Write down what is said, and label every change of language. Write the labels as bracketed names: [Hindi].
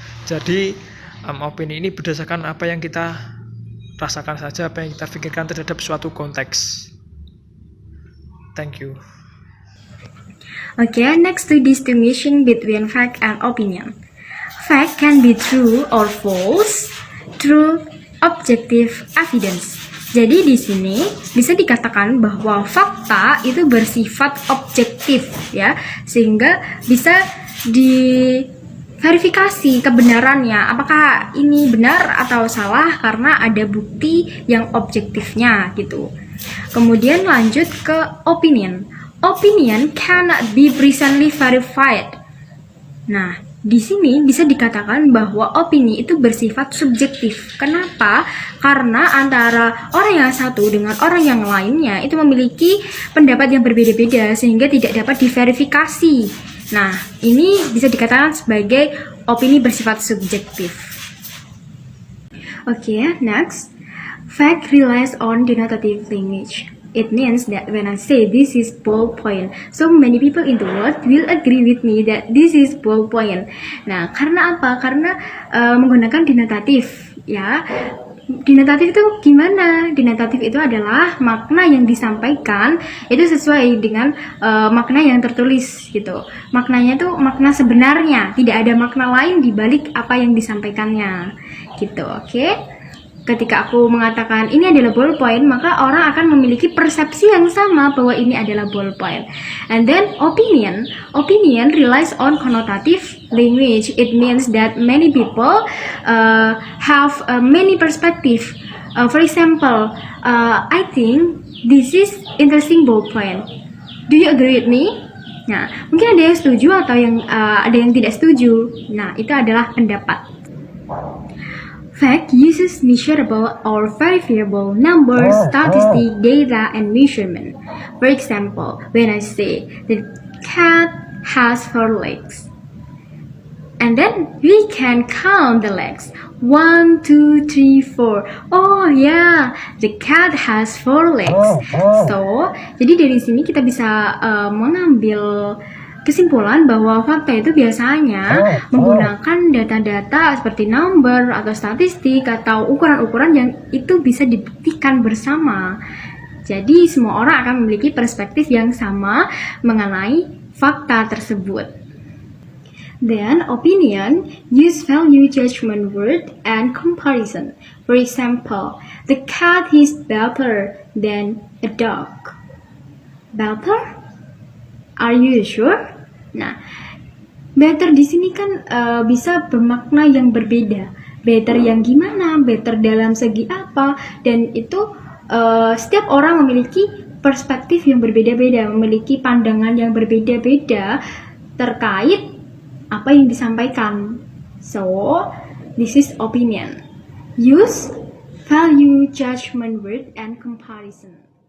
[Indonesian] Jadi opini ini berdasarkan apa yang kita rasakan saja, apa yang kita pikirkan terhadap suatu konteks. [English] Thank you. Okay, next to distinguishing between fact and opinion. Fact can be true or false through objective evidence. [Indonesian] Jadi di sini bisa dikatakan bahwa fakta itu bersifat objektif ya, sehingga bisa diverifikasi kebenarannya, apakah ini benar atau salah karena ada bukti yang objektifnya gitu. Kemudian lanjut ke opinion. [English] Opinion cannot be presently verified. [Indonesian] Nah, di sini bisa dikatakan bahwa opini itu bersifat subjektif. Kenapa? Karena antara orang yang satu dengan orang yang lainnya itu memiliki pendapat yang berbeda-beda sehingga tidak dapat diverifikasi. Nah, ini bisa dikatakan sebagai opini bersifat subjektif. [English] Okay, next. Fact relies on denotative language. It means that when I say this is ballpoint, so many people in the world will agree with me that this is ballpoint. [Indonesian] Nah, karena apa? Karena menggunakan denotatif, ya. Denotatif itu gimana? Denotatif itu adalah makna yang disampaikan itu sesuai dengan makna yang tertulis gitu. Maknanya itu makna sebenarnya, tidak ada makna lain di balik apa yang disampaikannya gitu, oke? Ketika aku mengatakan ini adalah ballpoint, maka orang akan memiliki persepsi yang sama bahwa ini adalah ballpoint. [English] And then opinion relies on connotative language. It means that many people have many perspective. For example, I think this is interesting ballpoint. Do you agree with me? [Indonesian] Nah, mungkin ada yang setuju atau ada yang tidak setuju. Nah, itu adalah pendapat. [English] Fact uses measurable or verifiable numbers, statistic, data, and measurement. For example, when I say the cat has 4 legs, and then we can count the legs. 1, 2, 3, 4. Oh yeah, the cat has 4 legs. So, [Indonesian] jadi dari sini kita bisa mengambil kesimpulan bahwa fakta itu biasanya menggunakan data-data seperti number atau statistik atau ukuran-ukuran yang itu bisa dibuktikan bersama. Jadi semua orang akan memiliki perspektif yang sama mengenai fakta tersebut. [English] Then, opinion use value, judgment, word, and comparison. For example, the cat is better than a dog. Better? Are you sure? [Indonesian] Nah, [English] better [Indonesian] di sini kan bisa bermakna yang berbeda. [English] Better [Indonesian] yang gimana? [English] Better [Indonesian] dalam segi apa? Dan itu setiap orang memiliki perspektif yang berbeda-beda, memiliki pandangan yang berbeda-beda terkait apa yang disampaikan. [English] So, this is opinion. Use value, judgment, word, and comparison.